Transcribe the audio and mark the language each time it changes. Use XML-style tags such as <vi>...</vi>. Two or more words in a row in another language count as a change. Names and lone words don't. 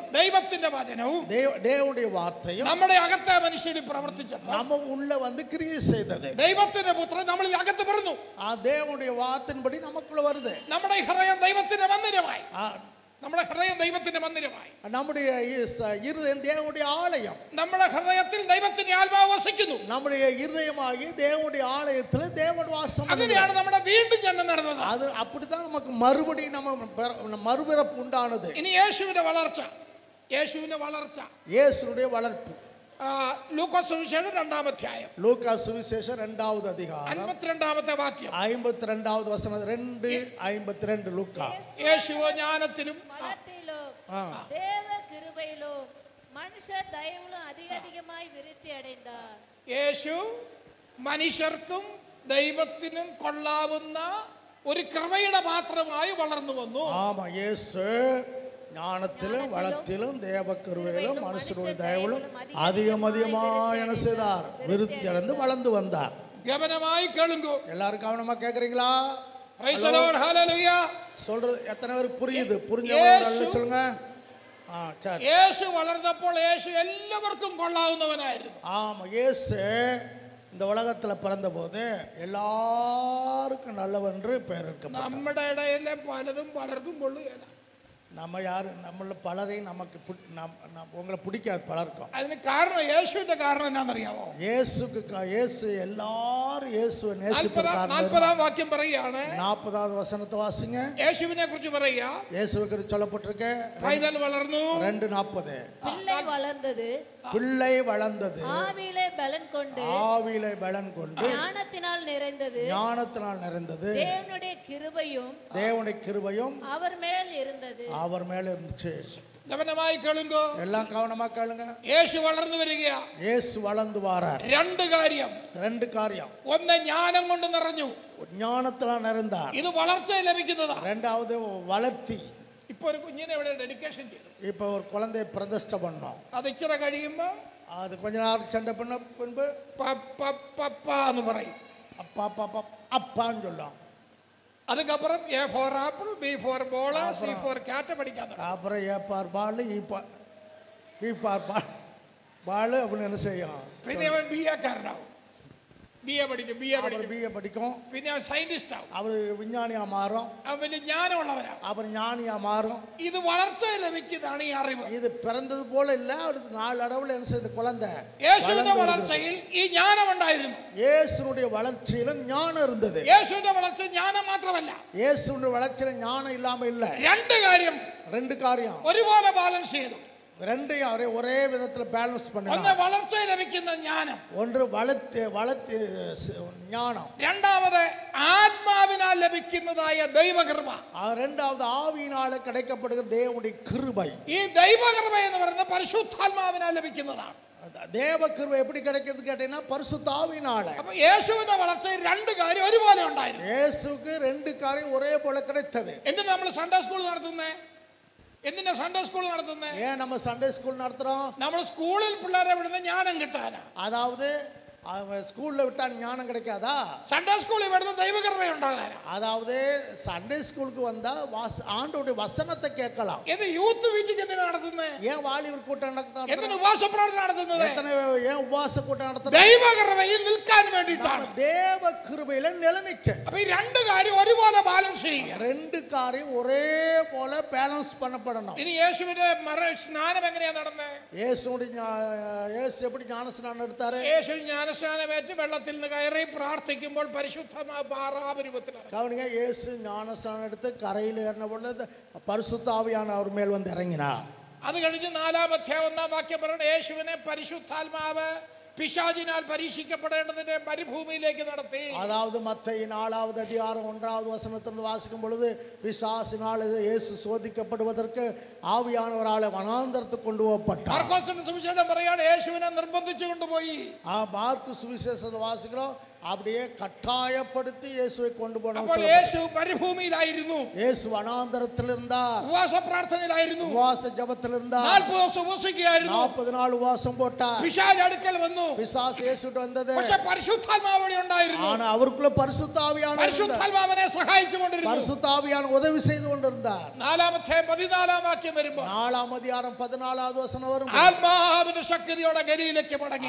<ml>ദൈവത്തിന്റെ വചനവും</ml> <ta>தேவனுடைய வார்த்தையும்</ta> <ml>നമ്മുടെ അകത്തെ മനുഷ്യനിൽ പ്രവർത്തിച്ചപ്പോൾ</ml> <ta>நம்ம உள்ள வந்து கிரியை செய்தது.</ta> <ml>ദൈവത്തിന്റെ പുത്രൻ നമ്മളിൽ അകത്ത് പിറന്നു.</ml> <ta>ആ தேவனுடைய வார்த்தையின்படி நமக்குள்ள வருது.</ta> <ml>നമ്മുടെ ഹൃദയം ദൈവത്തിന്റെ മന്ദിരമായി. നമ്മുടെ ഹൃദയം ദൈവത്തിന്റെ മന്ദിരമായി.</ml> <ta>நம்முடைய இருதயம் தேவனுடைய ஆலயம்.</ta> <ml>നമ്മുടെ ഹൃദയത്തിൽ ദൈവത്തിന്റെ ആത്മാവ് വസിക്കുന്നു.</ml> <ta>நம்முடைய இருதயமாகி தேவனுடைய ஆலயத்தில் தேவன் வாசம்.</ta> <ml>അതിനെയാണ് നമ്മുടെ വീണ്ടും ജനനം നടന്നത്.</ml> <ta>அது அப்படித்தான் நமக்கு மறுபடியும் நம்ம மறுபிறப்பு உண்டானது.</ta> <ml>ഇനി യേശുവിന്റെ വളർച്ച. യേശുവിന്റെ വളർച്ച.</ml> <ta>இயேசுடைய வளர்ப்பு.</ta> <ml>ലൂക്കോസ് സുവിശേഷം 2-ാം അധ്യായം.</ml> <ta>லூக்கா சுவிசேஷம் 2வது அதிகாரம்</ta> <ml>52-ാമത്തെ വാക്യം.</ml> <ta>52வது வசனம் 2:52 லூக்கா.</ta> <ml>യേശു ജ്ഞാനത്തിലും</ml> <ta>தேவ கிருபையிலும் மனுஷர் தயவிலும் அதிகமாய் விருத்தி அடைந்தார்.</ta> <ml>യേശു മനുഷ്യർക്കും ദൈവത്തിനും കൊള്ളാവുന്ന ഒരു കൃപയുടെ പാത്രമായി വളർന്നു വന്നു.</ml> <ta>ஆமா, இயேசு ஞானத்திலும் வளத்திலும் தேவ கிருபையிலும் மனுஷருடைய தயவிலும் அதிகமாக என்ன செய்தார்? விருத்தி அடைந்து வளர்ந்து வந்தார். கவனமாய் கேளுங்க. எல்லாரும் கவனமா கேக்குறீங்களா?</ta> <en>Praise the Lord, hallelujah.</en> <ta>சொல்றது எத்தனை பேருக்கு புரியுது? புரிஞ்சவங்க சொல்லுங்க. சரி.</ta> <ml>യേശു വളർന്നപ്പോൾ യേശു എല്ലാവർക്കും കൊള്ളാവുന്നവനായിരുന്നു.</ml> <ta>ஆமா, இயேசு இந்த உலகத்துல பிறந்த போது எல்லாருக்கும் நல்லவென்று பெயர் இருக்கு.</ta> <ml>നമ്മുടെ ഇടയിലെ പലതും പലർക്കും കൊള്ളുകയില്ല.</ml> <ta>நம்ம யாரு நம்மள பலரையும் நமக்கு உங்களை பிடிக்காது பலருக்கும்.</ta> <ml>അതിന് കാരണം യേശുവിന്റെ കാരണം എന്നാണെന്നറിയാമോ?</ml> <ta>இயேசு எல்லாரும் இயேசுவை நேசிப்பதற்காக.</ta> <ml>40-ാം വാക്യം പറയുകയാണ്.</ml> <ta>40வது வசனத்தை வாசிங்க.</ta> <ml>യേശുവിനെ കുറിച്ച് പറയുക.</ml> <ta>இயேசுவை குறித்து சொல்லப்பட்டிருக்கு.</ta> <ml>പൈതൽ വളർന്നു. 2:40.</ml> <ta>பிள்ளை வளர்ந்தது. பிள்ளை வளர்ந்தது. ஆவியிலே பலன் கொண்டு. ஆவியிலே பலன் கொண்டு. ஞானத்தினால் நிறைந்தது. ஞானத்தினால் நிறைந்தது. தேவனுடைய கிருபையும் அவர் மேல் இருந்தது. அவர் மேல இருந்துச்சு. கவனமாய் கேளுங்க. எல்லாம் கவனமா கேளுங்க.</ta> <ml>യേശു വളർന്നു വരികയാ. യേശു വളർന്നു വരാർ. രണ്ട് കാര്യം. ഒന്ന് ஞானம் കൊണ്ട് നിറഞ്ഞു.</ml> <ta>ஞானத்தினால் நிறைந்தார்.</ta> <ml>ഇത് വളർച്ച ലഭിക്കുന്നതാണ്.</ml> <ta>இரண்டாவது வளர்த்தி.</ta> <ml>இப்போ ഒരു കുഞ്ഞിനെ ഇവിടെ ഡെഡിക്കേഷൻ ചെയ്തു.</ml> <ta>இப்போ ஒரு குழந்தையை பிரதிஷ்டை பண்ணோம்.</ta> <ml>അത് ഇച്ചിരി കഴിയുമ്പോൾ</ml> <ta>அது கொஞ்ச நேரம் சண்டை பண்ண பின்பு</ta> <ml>പപ്പാ എന്ന് പറയും.</ml> <ta>அப்பா அப்பா அப்பான்னு சொல்லும். அதுக்கப்புறம்</ta> <en>A for apple, B for ball, C for cat</en> <ta>படிக்காத. அப்புறம்</ta> <en>A for ball, B for ball</en> <ta>அப்படின்னு என்ன செய்யும்?</ta> <ml>പിന്നെ അവൻ BA കാരനാവും. BA പഠിക്കും. പിന്നെ അവൻ സയന്റിസ്റ്റ് ആവും.</ml> <ta>அவர் விஞ்ஞானியா மாறும்.</ta> <ml>അവൻ വലിയ ജ്ഞാനമുള്ളവനാവും.</ml> <ta>அவர் ஞானியா மாறும்.</ta> <ml>ഇത് വളർച്ച ലഭിക്കുന്നതാണ് ഈ അറിവ്.</ml> <ta>இது பிறந்தது போல இல்ல, அவருக்கு நாளடைவில் என்ன செய்த குழந்தை.</ta> <ml>യേശുവിന്റെ വളർച്ചയിൽ ഈ ജ്ഞാനം ഉണ്ടായിരുന്നു.</ml> <ta>இயேசுனுடைய வளர்ச்சியிலும் ஞானம் இருந்தது.</ta> <ml>യേശുവിന്റെ വളർച്ച ജ്ഞാനം മാത്രമല്ല.</ml> <ta>இயேசுனுடைய வளர்ச்சியில ஞானம் இல்லாம இல்ல.</ta> <ml>രണ്ട് കാര്യം ഒരുപോലെ ബാലൻസ് ചെയ്തു.</ml> <ta>ரெண்டையும் ஒரே விதத்துல பேலன்ஸ் பண்ணாங்க.</ta> <ml>ഒന്ന് വളർച്ച ലഭിക്കുന്ന ജ്ഞാനം.</ml> <ta>ஒன்று வளர்த்து ஞானம்.</ta> <ml>രണ്ടാമത് ആത്മാവിനാൽ ലഭിക്കുന്നതായ ദൈവകൃപ.</ml> <ta>இரண்டாவது ആവിயினால கிடைக்கப்படுகிற தேவனுடைய கிருபை.</ta> <ml>ഈ ദൈവകൃപ എന്ന് പറയുന്നത് പരിശുദ്ധാത്മാവിനാൽ ലഭിക്കുന്നതാണ്.</ml> <ta>தேவ கிருபை எப்படி கிடைக்கிறது கேட்டீங்கன்னா பரிசுத்த ஆவியினால.</ta> <ml>அப்ப യേശുവിന്റെ വളർച്ചയിൽ രണ്ട് കാര്യം ഒരുപോലെ ഉണ്ടായിരുന്നു.</ml> <ta>இயேசுக்கு ரெண்டு காரியம் ஒரே போல கிடைத்தது.</ta> <ml>എന്തിനാ നമ്മൾ</ml> <en>Sunday school</en> <ml>നടത്തുന്നേ? എന്തിനാ</ml> <en>Sunday school</en> <ml>നടത്തുന്നേ?</ml> <ta>ஏன் நம்ம</ta> <en>Sunday school</en> <ta>நடத்துறோம்?</ta> <ml>നമ്മൾ സ്കൂളിൽ പിള്ളേരെ വിടുന്ന ജ്ഞാനം കിട്ടാനാ.</ml> <ta>அதாவது ஸ்கூல்ல விட்டா ஞானம் கிடைக்காதா?</ta> <en>Sunday school</en> <ml>விடுന്ന ദൈവകൃപ ഉണ്ടാകാനാ.</ml> <ta>அதாவது</ta> <en>Sunday school</en> <ta>வந்தா ஆண்டவருடைய வசனத்தை கேட்கலாம்.</ta> <ml>இது</ml> <en>youth meeting</en> <ml>എന്തിനാ നടത്തുന്നേ?</ml> <ta>ஏன் வாலிபர் கூட்டம் நடத்துறோம்?</ta> <ml>എന്തിനാ ഉപവാസ പ്രാർത്ഥന നടത്തുന്നത്?</ml> <ta>ஏன் உபவாச கூட்டம் நடத்துறோம்?</ta> <ml>ദൈവകൃപയിൽ നിൽക്കാൻ വേണ്ടിയിട്ടാണ്.</ml> <ta>தேவ கிருபையில நிலைநிற்க.</ta> <ml>அப்ப ഈ രണ്ട് കാര്യം ഒരുപോലെ ബാലൻസ് ചെയ്യുക.</ml> <ta>ரெண்டு காரியம் ஒரே போல பேலன்ஸ் பண்ணப்படணும்.</ta> <ml>ഇനി യേശുവിന്റെ സ്നാനം എങ്ങനെയാ നടന്നേ?</ml> <ta>இயேசு எப்படி ஞானஸ்நானம் எடுத்தாரு?</ta> <ml>യേശു ജ്ഞാനസ്നാനമേറ്റ് വെള്ളത്തിൽ നിന്ന് കയറി പ്രാർത്ഥിക്കുമ്പോൾ പരിശുദ്ധമായ പാറാപരിവത്തിലാണ്.</ml> <ta>கவனிங்க, இயேசு ஞானஸ்நானம் எடுத்து கரையில் ஏறின பொழுது பரிசுத்த ஆவியானவர் அவர் மேல் வந்து இறங்கினார்.</ta> <ml>അത് കഴിഞ്ഞ് 4-ാം അധ്യായം 1-ാം വാക്യം പറയുന്നത് യേശുവിനെ പരിശുദ്ധാത്മാവ് പിശാചിനാൽ പരീക്ഷിക്കപ്പെടേണ്ടതിന്റെ മരുഭൂമിയിലേക്ക് നടത്തി.</ml> <ta>அதாவது மத்தேயு 4வது அதிகாரம் 1வது வசனத்திலிருந்து வாசிக்கும் பொழுது பிசாசினால் இயேசு சோதிக்கப்படுவதற்கு ஆவியானவரால் வனாந்தரத்துக்கு கொண்டு போகப்பட்டார்.</ta> <ml>മാർക്കോസിന്റെ സുവിശേഷം പറയാണ് യേശുവിനെ നിർബന്ധിച്ചു കൊണ്ടുപോയി.</ml> <ta>மார்க்கு சுவிசேஷத்தை வாசிக்கிறோம், அப்படியே கட்டாயப்படுத்தி இயேசுவை கொண்டு</ta> <ml>അപ്പോൾ</ml> <ta>போனாங்க.</ta> <ml>യേശു മരുഭൂമിയിലായിരുന്നു,</ml> <ta>இயேசு வனாந்தரத்தில் இருந்தார்,</ta> <ml>ഉപവാസ പ്രാർത്ഥനയിലായിരുന്നു,</ml> <ta>உபவாச ஜெபத்தில் இருந்தார்,</ta> <ml>40 ദിവസം ഉപവസിക്കുകയായിരുന്നു.</ml> <ta>40 நாள் உபவாசம் போட்டார்.</ta> <ml>പിശാച് അടുക്കൽ വന്നു,</ml> <ta>பிசாசு இயேசுட்ட வந்தது.</ta> <ml>പക്ഷെ പരിശുദ്ധാത്മാവ് അവിടെ ഉണ്ടായിരുന്നു.</ml> <ta>ஆனா அவருக்குள்ள பரிசுத்த ஆவியானவர் இருந்தார்.</ta> <ml>പരിശുദ്ധാത്മാവിനെ സഹായിച്ചുകൊണ്ടിരുന്നു.</ml> <ta>பரிசுத்த ஆவியானவர் உதவி செய்து கொண்டிருந்தார்.</ta> <ml>4-ാമത്തെ 14-ാം വാക്യം വരുമ്പോൾ</ml> <ta>4ஆம் அதிகாரம் 14வது வசனம் வரும்.</ta> <ml>ആത്മാവിന്റെ ശക്തിയോടെ ഗലീലയ്ക്ക് മടങ്ങി.</ml>